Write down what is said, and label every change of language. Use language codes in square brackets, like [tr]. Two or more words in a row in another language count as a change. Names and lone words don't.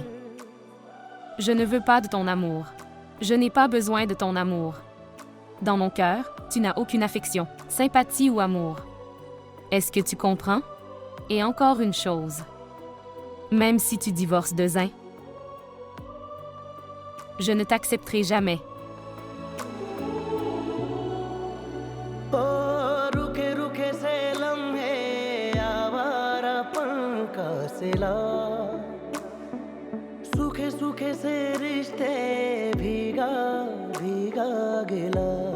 [fr] Je ne veux pas de ton amour. Je n'ai pas besoin de ton amour. Dans mon cœur, tu n'as aucune affection, sympathie ou amour. Est-ce que tu comprends? Et encore une chose. Même si tu divorces de Zin, je ne t'accepterai jamais. [hi] रुके रुके से लम्हे आवारापन का सिला सूखे सूखे से रिश्ते भीगा भीगा गिला